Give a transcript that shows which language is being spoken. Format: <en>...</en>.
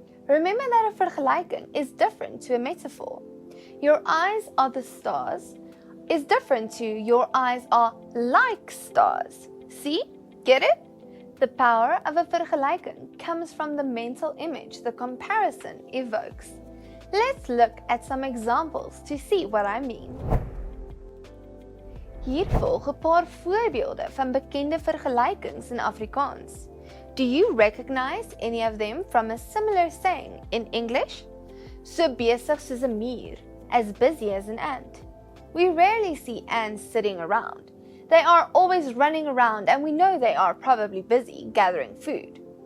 <en>Remember that a vergelyking is different to a metaphor. Your eyes are the stars is different to your eyes are like stars. See? Get it? The power of a vergelyking comes from the mental image the comparison evokes. Let's look at some examples to see what I mean.</en> <af>Hier volg 'n paar voorbeelde van bekende vergelykings in Afrikaans.</af> <en>Do you recognize any of them from a similar saying in English?</en> <af>So besig soos 'n muur,</af> <en>as busy as an ant. We rarely see ants sitting around. They are always running around and we know they are probably busy gathering food.</en>